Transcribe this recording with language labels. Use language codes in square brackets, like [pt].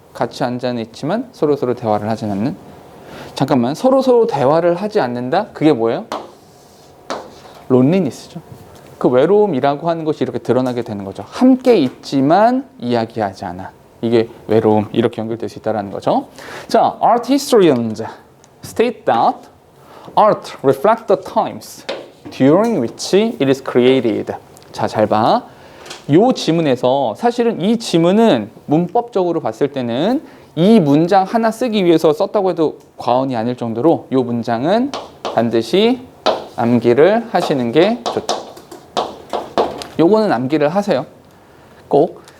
[ko] 같이 앉아는 있지만 서로 대화를 하지 않는. 잠깐만, 서로 대화를 하지 않는다? 그게 뭐예요? 론리니스죠. 그 외로움이라고 하는 것이 이렇게 드러나게 되는 거죠. 함께 있지만 이야기하지 않아. 이게 외로움, 이렇게 연결될 수 있다는 거죠. 자, [en] art historians state that art reflects the times during which it is created. [ko] 자, 잘 봐. 요 지문에서 사실은 이 지문은 문법적으로 봤을 때는 이 문장 하나 쓰기 위해서 썼다고 해도 과언이 아닐 정도로 요 문장은 반드시 암기를 하시는 게 좋다. 요거는 암기를 하세요. 꼭.